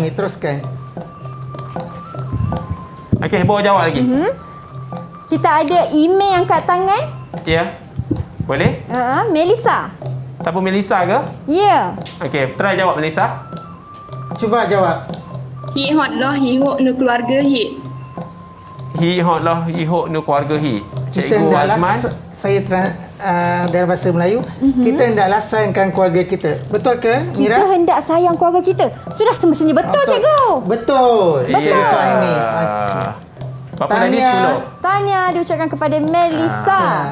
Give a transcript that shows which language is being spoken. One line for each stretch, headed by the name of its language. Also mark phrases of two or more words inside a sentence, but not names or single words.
Malay: Suhaimi teruskan. Okey, bawa jawab lagi. Kita ada email angkat tangan. Ya. Boleh? Melissa. Siapa Melissa ke? Ya. Okey, try jawab Melissa. Cuba jawab. Hik hot lah hihok nu keluarga hik. Hi hot lah, hi hok nu keluarga hi. Kita Cikgu hendaklah Azman. saya dalam bahasa Melayu, kita hendaklah sayangkan keluarga kita. Betul ke, Kita Mira? hendak sayang keluarga kita. Sudah semestinya betul cikgu. Betul. Cikgu Suhaimi. Berapa tadi? 10. Tanya diucapkan kepada Melissa.